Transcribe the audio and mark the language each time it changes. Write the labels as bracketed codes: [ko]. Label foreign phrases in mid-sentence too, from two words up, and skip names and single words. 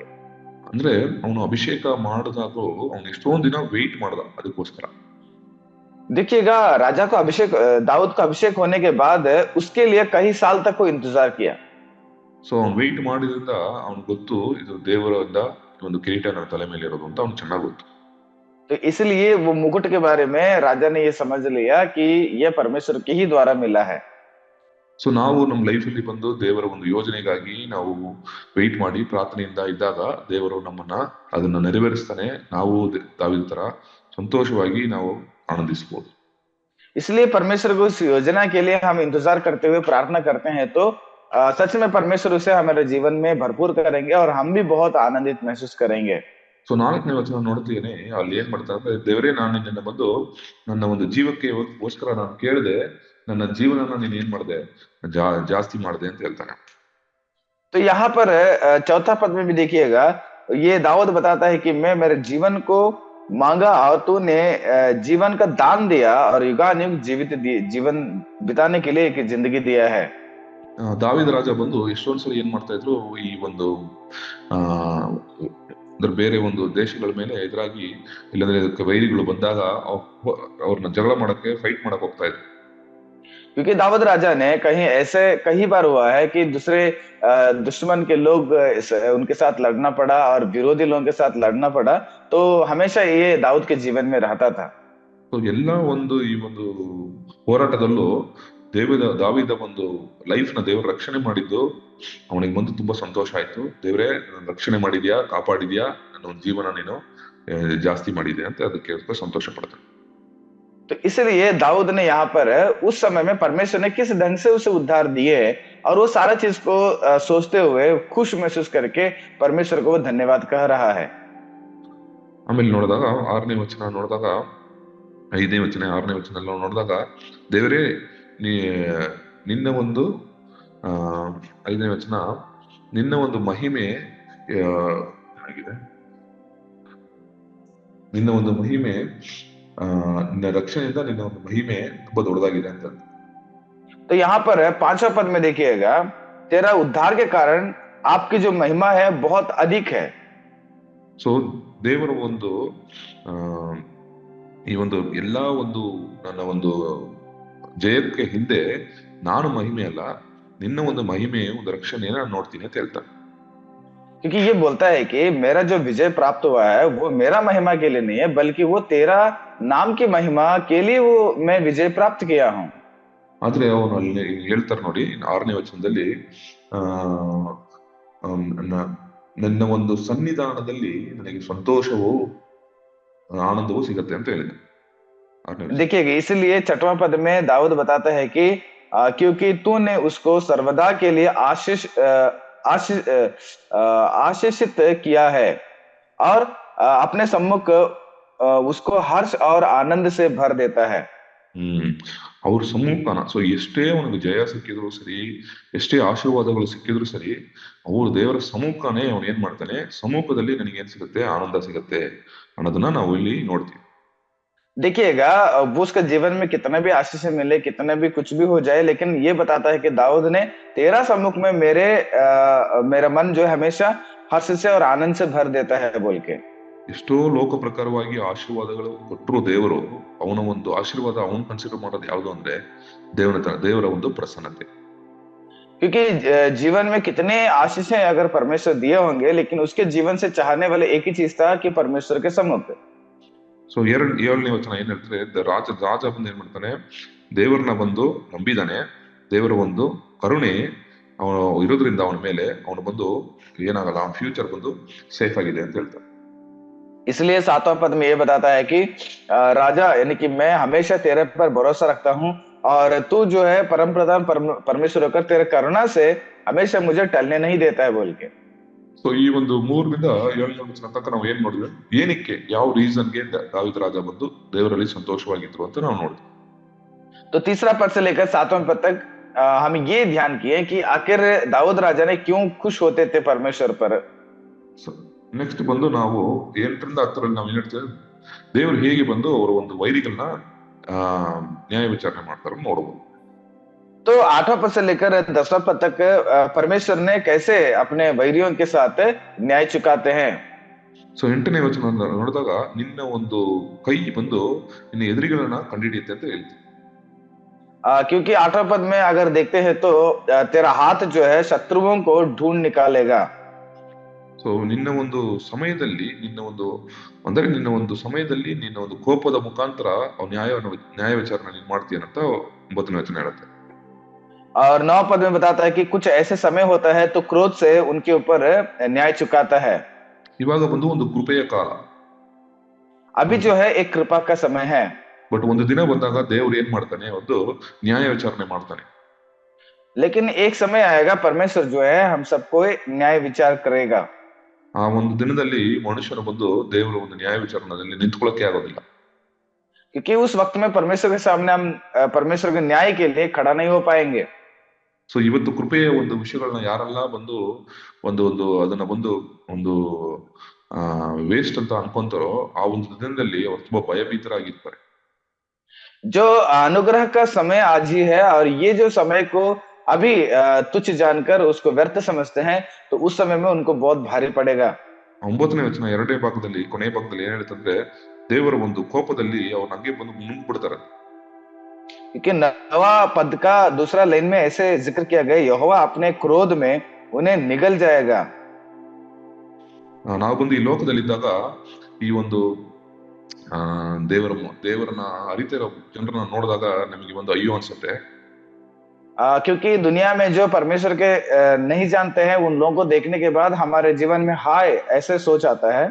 [kn] ಅಂದ್ರೆ ಅವನು ಅಭಿಷೇಕ ಮಾಡಿದಾಗೂ ಅವನು ಎಷ್ಟೊಂದು ದಿನ ವೇಟ್ ಮಾಡ್ದ ಅದಕ್ಕೋಸ್ಕರ. [hi] देखिएगा राजा को दाऊद को अभिषेक होने के बाद उसके लिए कई साल तक वो इंतजार किया। [kn] ಸೊ ಅವ್ನು ವೇಟ್ ಮಾಡಿದ್ರಿಂದ ಅವ್ನು ಗೊತ್ತು ಇದು ದೇವರಿಂದ ಒಂದು ಕಿರೀಟ ನನ್ನ ತಲೆ ಮೇಲೆ ಇರೋದು ಅಂತ ಅವ್ನು ಚೆನ್ನಾಗಿ ಗೊತ್ತು. [hi] तो इसलिए वो मुकुट के बारे में राजा ने ये समझ लिया कि ये परमेश्वर के ही द्वारा मिला है। [kn] ಸೊ ನಾವು ನಮ್ಮ ಲೈಫಲ್ಲಿ ಬಂದು ದೇವರ ಒಂದು ಯೋಜನೆಗಾಗಿ ನಾವು ವೇಟ್ ಮಾಡಿ ಪ್ರಾರ್ಥನೆಯಿಂದ ಇದ್ದಾಗ ದೇವರು ನಮ್ಮನ್ನ ಅದನ್ನ ನೆರವೇರಿಸ್ತಾನೆ. ನಾವು ದಾವಿದ ತರ ಸಂತೋಷವಾಗಿ ನಾವು आनंदिसಬಹುದು. [hi] इसलिए परमेश्वर को उस योजना के लिए हम इंतजार करते हुए प्रार्थना करते हैं, तो सच में परमेश्वर उसे हमारे जीवन में भरपूर करेंगे और हम भी बहुत आनंदित महसूस करेंगे। [kn] ಸೊ 4ನೇ ವಚನ ನೋಡ್ತೀನಿ, ಅಲ್ಲಿ ಏನ್ ಮಾಡ್ತಾರೆ ಅಂದ್ರೆ, ದೇವರೇ ನಾನು ನಿನ್ನ ಬಂದು ನನ್ನ ಒಂದು ಜೀವಕ್ಕೋಸ್ಕರ ನಾನು ಕೇಳಿದೆ, ನನ್ನ ಜೀವನನ ನೀನ್ ಏನ್ ಮಾಡಿದೆ, ಜಾಸ್ತಿ ಮಾಡಿದೆ ಅಂತ ಹೇಳ್ತಾನೆ. [hi] तो यहाँ पर चौथा पद में भी देखिएगा, ये दाऊद बताता है कि मैं मेरे जीवन को मांगा और तूने जीवन का दान दिया और युगानुयुग जीवन बिताने के लिए एक जिंदगी दिया है। [kn] ದಾವಿದ ರಾಜ ಬಂದು ಎಷ್ಟೊಂದ್ಸಲ ಏನ್ ಮಾಡ್ತಾ ಇದ್ರು, ಈ ಒಂದು ಅಂದ್ರೆ ಬೇರೆ ಒಂದು ದೇಶಗಳ ಮೇಲೆ ಎದುರಾಗಿ, ಇಲ್ಲಾಂದ್ರೆ ವೈರಿಗಳು ಬಂದಾಗ ಅವ್ರನ್ನ ಜಗಳ ಮಾಡಕ್ಕೆ, ಫೈಟ್ ಮಾಡಕ್ ಹೋಗ್ತಾ ಇದ್ರು. [hi] क्योंकि दाऊद राजा ने कई बार हुआ है कि दूसरे दुश्मन के लोग उनके साथ लड़ना पड़ा और विरोधी लोगों के साथ लड़ना पड़ा, तो हमेशा ये दाऊद के जीवन में रहता था। [kn] तो ಎಲ್ಲ ಒಂದು ಈ ಒಂದು ಹೋರಾಟದಲ್ಲೂ ದಾವಿದ ಒಂದು ಲೈಫ್ ನ ದೇವರು ರಕ್ಷಣೆ ಮಾಡಿದ್ದು ಅವನಿಗೆ ಬಂದು ತುಂಬಾ ಸಂತೋಷ ಆಯ್ತು. ದೇವರೇ ರಕ್ಷಣೆ ಮಾಡಿದ್ಯಾ, ಕಾಪಾಡಿದ್ಯಾ, ನನ್ನ ಒಂದು ಜೀವನ ನೀನು ಜಾಸ್ತಿ ಮಾಡಿದೆ ಅಂತ ಅದಕ್ಕೆ ಸಂತೋಷ ಪಡ್ತಾನೆ. [hi] तो इसलिए दाऊद ने यहाँ पर उस समय में परमेश्वर ने किस ढंग से उसे उद्धार दिए और वो सारा चीज को सोचते हुए खुश महसूस करके परमेश्वर को वो धन्यवाद कह रहा है। [kn] ಆಮೇಲೆ ನೋಡಿದಾಗ 6ನೇ ವಚನ ನೋಡಿದಾಗ 5ನೇ ವಚನ 6ನೇ ವಚನ ನೋಡಿದಾಗ, ದೇವರೇ ನಿನ್ನ ಒಂದು 5ನೇ ವಚನ, ನಿನ್ನ ಒಂದು ಮಹಿಮೆ ಆಗಿದೆ, ನಿನ್ನ ಒಂದು ಮಹಿಮೆ ನಿನ್ನ ರಕ್ಷಣೆಯಿಂದ ನಿನ್ನ ಒಂದು ಮಹಿಮೆ ತುಂಬಾ ದೊಡ್ಡದಾಗಿದೆ ಅಂತ. [hi] तो यहाँ पर 5वां पद में देखिएगा, तेरा उद्धार के कारण आपकी जो महिमा है बहुत अधिक है। [kn] ಸೊ ದೇವರ ಒಂದು ಈ ಒಂದು ಎಲ್ಲಾ ಒಂದು ನನ್ನ ಒಂದು ಜಯಕ್ಕೆ ಹಿಂದೆ ನಾನು ಮಹಿಮೆ ಅಲ್ಲ, ನಿನ್ನ ಒಂದು ಮಹಿಮೆಯ ಒಂದು ರಕ್ಷಣೆಯನ್ನು ನಾನು ನೋಡ್ತೀನಿ ಅಂತ ಹೇಳ್ತಾನೆ. [hi] क्योंकि ये बोलता है कि मेरा जो विजय प्राप्त हुआ है वो मेरा महिमा के लिए नहीं है, बल्कि वो तेरा नाम की महिमा के लिए वो मैं विजय प्राप्त किया हूँ। [kn] ಆದ್ರೆ ಅವನು ಅಲ್ಲಿ ಹೇಳ್ತಾರೆ ನೋಡಿ 6ನೇ ವಚನದಲ್ಲಿ, ಆ ನ- ನನ್ನ ಒಂದು ಸನ್ನಿಧಾನದಲ್ಲಿ ನನಗೆ ಸಂತೋಷವೂ ಆನಂದವೂ ಸಿಗತ್ತೆ ಅಂತ ಹೇಳಿದೆ 6ನೇ ವಚನ. [hi] देखिएगा, इसलिए 6वां पद में दाऊद बताता है कि क्योंकि तूने उसको सर्वदा के लिए आशीष आशीषित किया है और अपने सम्मुख उसको हर्ष और आनंद से भर देता है। [kn] ಹ್ಮ್ ಅವ್ರ ಸಮ್ಮುಖನ, ಸೊ ಎಷ್ಟೇ ಅವನಿಗೆ ಜಯ ಸಿಕ್ಕಿದ್ರು ಸರಿ, ಎಷ್ಟೇ ಆಶೀರ್ವಾದಗಳು ಸಿಕ್ಕಿದ್ರು ಸರಿ, ಅವ್ರು ದೇವರ ಸಮ್ಮುಖನೇ ಅವನು ಏನ್ ಮಾಡ್ತಾನೆ, ಸಮ್ಮುಖದಲ್ಲಿ ನನಗೆ ಏನ್ ಸಿಗುತ್ತೆ, ಆನಂದ ಸಿಗುತ್ತೆ ಅನ್ನೋದನ್ನ ನಾವು ಇಲ್ಲಿ ನೋಡ್ತೀವಿ. [hi] देखिएगा, वो उसका जीवन में कितना भी आशीष मिले, कितना भी कुछ भी हो जाए, लेकिन ये बताता है कि दाऊद ने तेरा सम्मुख में मेरा मन जो है हमेशा हर्ष से और आनंद से भर देता है बोल के। [kn] ಎಷ್ಟೋ ಲೋಕ ಪ್ರಕಾರವಾಗಿ ಆಶೀರ್ವಾದಗಳು ಕೊಟ್ಟರು ದೇವರು, ಅವನ ಒಂದು ಆಶೀರ್ವಾದ ಅವನು ಕನ್ಸಿಡರ್ ಮಾಡೋದು ಯಾವುದು ಅಂದ್ರೆ ದೇವರ ಒಂದು ಪ್ರಸನ್ನತೆ. [hi] क्योंकि जीवन में कितने आशीषें अगर परमेश्वर दिए होंगे, लेकिन उसके जीवन से चाहने वाले एक ही चीज था कि परमेश्वर के सम्मुख। [kn] ಸೊ 7ನೇ ವಚನ ಏನ್ ಹೇಳ್ತಾರೆ, ರಾಜ ಬಂದು ಏನ್ ಮಾಡ್ತಾನೆ, ದೇವರನ್ನ ಬಂದು ನಂಬಿದಾನೆ, ದೇವರ ಒಂದು ಕರುಣೆ ಅವನು ಇರೋದ್ರಿಂದ ಅವನ ಮೇಲೆ ಅವನು ಬಂದು ಏನಾಗಲ್ಲ, ಅವನ ಫ್ಯೂಚರ್ ಬಂದು ಸೇಫ್ ಆಗಿದೆ ಅಂತ ಹೇಳ್ತಾರೆ. [hi] इसलिए 7वां पद में ये बताता है कि राजा यानी कि मैं हमेशा तेरे पर भरोसा रखता हूँ और तू जो है परम प्रधान परमेश्वर होकर तेरे करुणा से हमेशा मुझे टलने नहीं देता है बोल के। [kn] ಸೊ ಈ ಒಂದು 3ರಿಂದ 7ನೇ ವಚನ ತನಕ ನಾವು ಏನ್ ನೋಡಿದ್ರೆ, ಏನಕ್ಕೆ ಯಾವ ರೀಸನ್ಗೆ ದಾವೀದ ರಾಜ ಬಂದು ದೇವರಲ್ಲಿ ಸಂತೋಷವಾಗಿದ್ರು ಅಂತ ನಾವು ನೋಡಿದ್ವಿ. [hi] तो तीसरा पद से लेकर 7वां पद तक हम ये ध्यान किए कि आखिर दाऊद राजा ने क्यों खुश होते थे परमेश्वर पर। [kn] ನೆಕ್ಸ್ಟ್ ಬಂದು ನಾವು 8ರಿಂದ 10ರಲ್ಲಿ ನಾವು ಏನ್ ಹೇಳ್ತೇವೆ, ದೇವರು ಹೇಗೆ ಬಂದು ಅವರ ಒಂದು ವೈರಿಗಳನ್ನ ನ್ಯಾಯ ವಿಚಾರಣೆ ಮಾಡ್ತಾರೆ ನೋಡಬಹುದು. [hi] तो 8वां पद से लेकर 10वां पद तक परमेश्वर ने कैसे अपने वैरियों के साथ न्याय चुकाते हैं। [kn] ಸೊ 8ನೇ ವಚನ ನೋಡಿದಾಗ, ನಿನ್ನ ಒಂದು ಕೈ ಬಂದು ನಿನ್ನ ಎದುರಿಗಳನ್ನ ಕಂಡುಹಿಡಿಯುತ್ತೆ ಅಂತ ಹೇಳ್ತೀವಿ. [hi] क्योंकि 8वां पद में अगर देखते हैं तो तेरा हाथ जो है शत्रुओं को ढूंढ निकालेगा। [kn] ಸೊ ನಿನ್ನ ಒಂದು ಸಮಯದಲ್ಲಿ, ನಿನ್ನ ಒಂದು ಸಮಯದಲ್ಲಿ ನಿನ್ನ ಒಂದು ಕೋಪದ ಮುಖಾಂತರ ನ್ಯಾಯ ವಿಚಾರಣೆ ನೀನು ಮಾಡ್ತೀಯಂತ 9ನೇ ವಚನ ಹೇಳುತ್ತೆ. [hi] और 9 पद में बताता है कि कुछ ऐसे समय होता है तो क्रोध से उनके ऊपर न्याय चुकाता है। [kn] ಇವಾಗ ಬಂದು ಒಂದು ಕೃಪೆಯ ಕಾಲ, [hi] अभी जो है एक कृपा का समय है। [kn] ಬಟ್ ಒಂದು ದಿನ ಬಂದಾಗ ದೇವ್ರು ಏನ್ ಮಾಡ್ತಾನೆ, ಒಂದು ನ್ಯಾಯ ವಿಚಾರಣೆ ಮಾಡ್ತಾನೆ. [hi] लेकिन एक समय आएगा परमेश्वर जो है हम सबको न्याय विचार करेगा। [kn] ಆ ಒಂದು ದಿನದಲ್ಲಿ ಮನುಷ್ಯನ ಬಂದು ದೇವರ ಒಂದು ನ್ಯಾಯ ವಿಚಾರಣೆಯಲ್ಲಿ ನಿಂತ್ಕೊಳ್ಳಕ್ಕೆ ಆಗೋದಿಲ್ಲ. [hi] क्योंकि उस वक्त में परमेश्वर के सामने हम परमेश्वर के न्याय के लिए खड़ा नहीं हो पाएंगे। [kn] ಸೊ ಇವತ್ತು ಕೃಪೆಯ ಒಂದು ವಿಷಯಗಳನ್ನ ಯಾರೆಲ್ಲ ಬಂದು ಒಂದು ಅದನ್ನ ಬಂದು ಒಂದು ವೇಸ್ಟ್ ಅಂತ ಅನ್ಕೊಂತಾರೋ, ಆ ಒಂದು ದಿನದಲ್ಲಿ ಅವ್ರು ತುಂಬಾ ಭಯಭೀತರಾಗಿರ್ತಾರೆ. [hi] जो अनुग्रह का समय आज ही है और ये जो समय को अभी तुच्छ जानकर उसको व्यर्थ समझते हैं, तो उस समय में उनको बहुत भारी पड़ेगा। [kn] 9ನೇ ವಚನ 2ನೇ ಭಾಗದಲ್ಲಿ, ಕೊನೆಯ ಭಾಗದಲ್ಲಿ ಏನ್ ಹೇಳ್ತಂದ್ರೆ, ದೇವರ ಒಂದು ಕೋಪದಲ್ಲಿ ಅವ್ರ ಹಂಗೆ ಬಂದು ನುಂಗ್ಬಿಡ್ತಾರೆ. [hi] क्योंकि 9वां पद का दूसरा लाइन में ऐसे जिक्र किया गया, यहोवा अपने क्रोध में उन्हें निगल जाएगा। [kn] ನಾವು ಬಂದು ಈ ಲೋಕದಲ್ಲಿದ್ದಾಗ ಈ ಒಂದು ದೇವರನ್ನ ಅರಿತಿರೋ ಜನರನ್ನ ನೋಡಿದಾಗ ನಮಗೆ ಒಂದು ಅಯ್ಯೋ ಅನ್ಸುತ್ತೆ. [hi] क्योंकि दुनिया में जो परमेश्वर के नहीं जानते हैं, उन लोगों को देखने के बाद हमारे जीवन में हाय ऐसे सोच आता है।